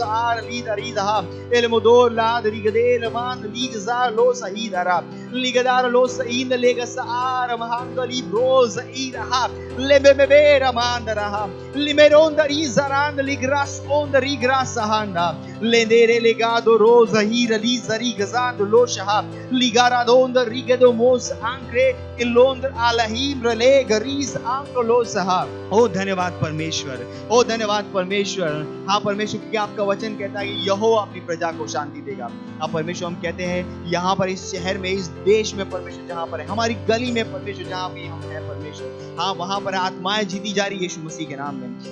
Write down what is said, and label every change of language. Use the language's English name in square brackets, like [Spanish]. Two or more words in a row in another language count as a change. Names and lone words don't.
[Hindi] ar lidari da el modor la dri gadel man ligza lo sahidara ligadar lo sain lega saar mahangali broza ira le me ramandara limerondari zarand ligras ondari grasa handa lendere legado rosa hira li zari gazando lo shah ligara donda rigedo mos ankre इलोंदर आलहीम रले गरीस आंकलो सहा। ओ धन्यवाद परमेश्वर, ओ धन्यवाद परमेश्वर। हाँ परमेश्वर, क्योंकि आपका वचन कहता है कि यहोवा अपनी प्रजा को शांति देगा। हाँ परमेश्वर, हम कहते हैं यहाँ पर इस शहर में, इस देश में परमेश्वर जहाँ पर है, हमारी गली में परमेश्वर जहाँ भी हम हैं परमेश्वर, हाँ वहाँ पर आत्माएं जीती जा रही यीशु मसीह के नाम में।